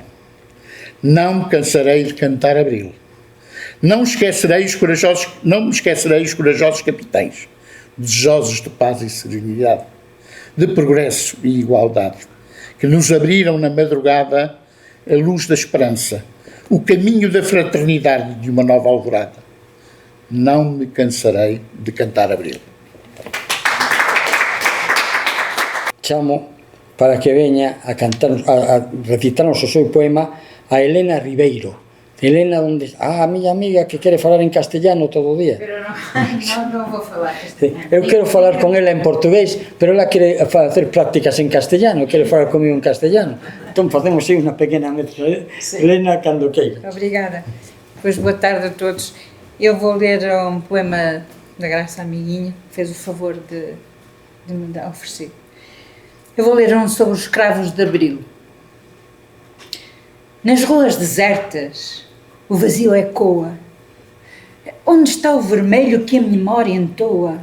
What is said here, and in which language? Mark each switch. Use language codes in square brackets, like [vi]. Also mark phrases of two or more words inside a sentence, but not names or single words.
[pt] Não me cansarei de cantar Abril. Não me esquecerei os corajosos capitães, desejosos de paz e serenidade, de progresso e igualdade, que nos abriram na madrugada a luz da esperança, o caminho da fraternidade de uma nova alvorada. Não me cansarei de cantar Abril. [gl] Chamo para que veña a cantar, a recitarnos o seu poema a Elena Ribeiro. Elena, onde a miña amiga que quere falar en castellano todo o día. Pero non vou falar castellano. Eu quero falar con ela en portugués, pero ela quere facer prácticas en castellano, quere falar comigo en castellano. Entón facemos aí unha pequena mezcla. Sí. Elena, cando queira. [pt] Obrigada. Pois boa tarde a todos. Eu vou ler um poema da Graça Amiguinha, que fez o favor de me oferecer. Eu vou ler um sobre os escravos de Abril. Nas ruas desertas, o vazio ecoa. Onde está o vermelho que a memória entoa?